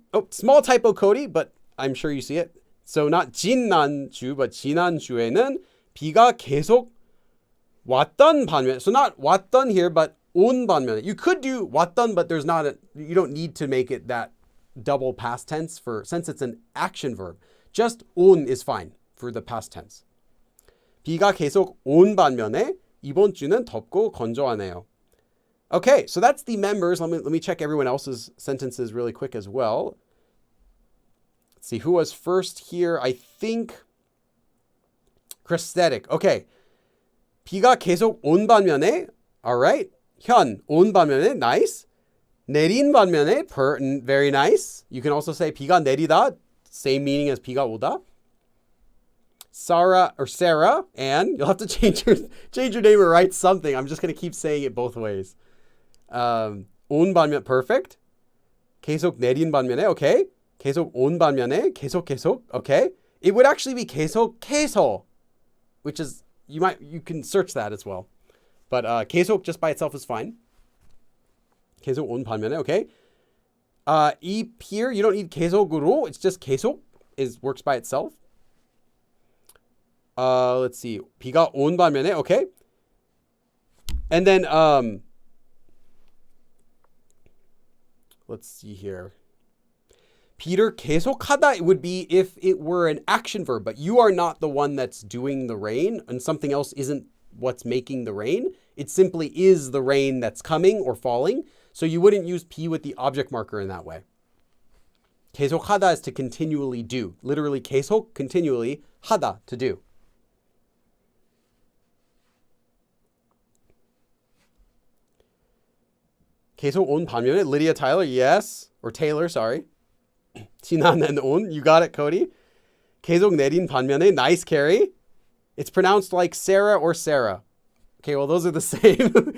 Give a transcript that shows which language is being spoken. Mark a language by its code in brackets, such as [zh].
[en] small typo, Cody, but I'm sure you see it. So not [ko] 지난주, but 지난주에는 비가 계속 왔던 반면에. [en] So not [ko] 왔던 [en] here, but [ko] 온 반면에. [en] You could do 왔던, but you don't need to make it that double past tense since it's an action verb. Just [ko] 온 [en] is fine for the past tense. [ko] 비가 계속 온 반면에 이번 주는 덥고 건조하네요. [en] Okay, so that's the members. Let me check everyone else's sentences really quick as well. Let's see who was first here. I think Christetic. Okay. [ko] 비가 계속 온 반면에. [en] All right. [ko] 현, 온 반면에. [en] Nice. [ko] 내린 반면에. [en] Very nice. You can also say [ko] 비가 내리다. [en] Same meaning as [ko] 비가 오다. [en] Sarah, and you'll have to change your name or write something. I'm just going to keep saying it both ways. [ko] 온 반면, [en] perfect. [ko] 계속 내린 반면에, [en] okay. [ko] 계속 온 반면에, 계속, [en] okay. It would actually be 계속, which is, you can search that as well. But 계속 just by itself is fine. [ko] 계속 온 반면에, [en] okay. 이 here, you don't need [ko] 계속으로. [en] It's just 계속 works by itself. Let's see. [ko] 비가 온 반면에, [en] okay. And then, let's see here. Peter [ko] 계속하다, [en] it would be if it were an action verb, but you are not the one that's doing the rain, and something else isn't what's making the rain. It simply is the rain that's coming or falling. So you wouldn't use P with the object marker in that way. [ko] 계속하다 [en] is to continually do. Literally 계속, continually, 하다, to do. 계속 온 반면에, Lydia Tyler, yes. Or Taylor, sorry. 지난 and 온, you got it, Cody. [ko] 계속 내린 반면에, [en] nice, [ko] Carrie. [en] It's pronounced like Sarah or Sarah. Okay, well, those are the same.